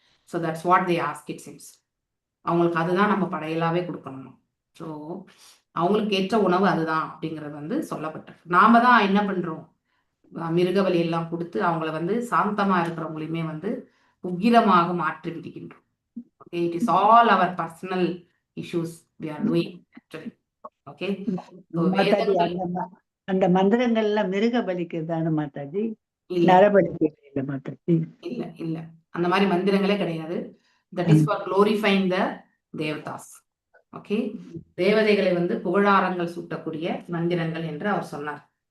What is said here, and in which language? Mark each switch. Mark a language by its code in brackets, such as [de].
[en] So that's what they ask it seems. [ta] அவங்களுக்கு அதுதான் நம்ம படையலாவே கொடுக்கணும். ஸோ அவங்களுக்கு ஏற்ற உணவு அதுதான் அப்படிங்கிறது வந்து சொல்லப்பட்டிருக்கு. நாம தான் என்ன பண்றோம், மிருகபலி எல்லாம் கொடுத்து அவங்கள வந்து சாந்தமா இருக்கிறவங்களையுமே வந்து உக்கிரமாக மாற்றி விடுகின்றோம். [en] Okay, it is all our personal issues we are doing actually. Okay, so [ta] அந்த மந்திரங்கள்ல மிருக பலிக்கு தான மாதாஜி, நரபலிக்கு இல்ல மாதாஜி. இல்ல அந்த மாதிரி மந்திரங்களே கிடையாது. [en] That is for glorifying the devatas. [ta] Okay, தேவதைகளை வந்து புகழாரங்கள் சூட்டக்கூடிய மந்திரங்கள் என்று அவர் சொன்னார்.